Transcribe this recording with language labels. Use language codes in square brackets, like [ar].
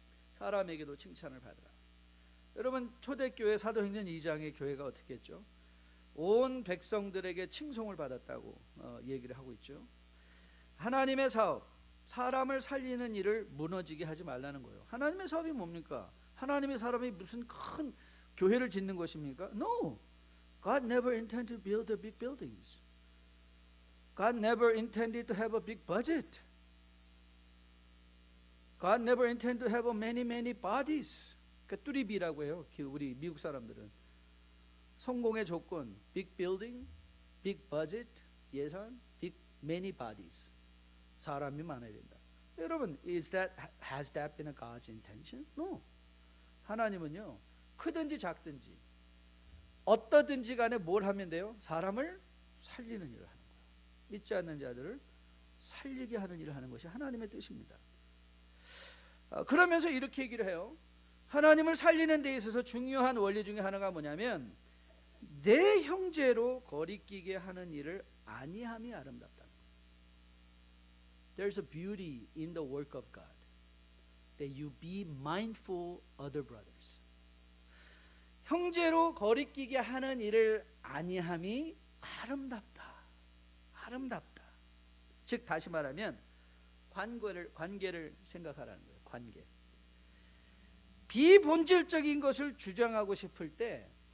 [ko] 사람에게도 칭찬을 받으라. 여러분, 초대교회 사도행전 2장의 교회가 어떻게 했죠? 온 백성들에게 칭송을 받았다고 얘기를 하고 있죠. 하나님의 사업, 사람을 살리는 일을 무너지게 하지 말라는 거예요. 하나님의 사업이 뭡니까? 하나님의 사람이 무슨 큰 교회를 짓는 것입니까? [en] No. God never intended to build the big buildings. God never intended to have a big budget. God never intended to have many bodies. [ko] 그러니까 뚜리비라고 해요. 우리 미국 사람들은. 성공의 조건, [en] big building, big budget, 예산, big many bodies. [ko] 사람이 많아야 된다. 여러분, [en] has that been a God's intention? No. [ko] 하나님은요, 크든지 작든지 어떠든지 간에 뭘 하면 돼요? 사람을 살리는 일을 하는 거예요. 믿지 않는 자들을 살리게 하는 일을 하는 것이 하나님의 뜻입니다. 그러면서 이렇게 얘기를 해요. 하나님을 살리는 데 있어서 중요한 원리 중에 하나가 뭐냐면 내 형제로 거리끼게 하는 일을 아니함이 아름답다. [en] There's a beauty in the work of God that you be mindful other brothers. [ko] 형제로 거리끼게 하는 일을 아니함이 아름답다. 아름답다. 즉 다시 말하면 관계를 생각하라는 거예요. 관계. 비본질적인 것을 주장하고 싶을 때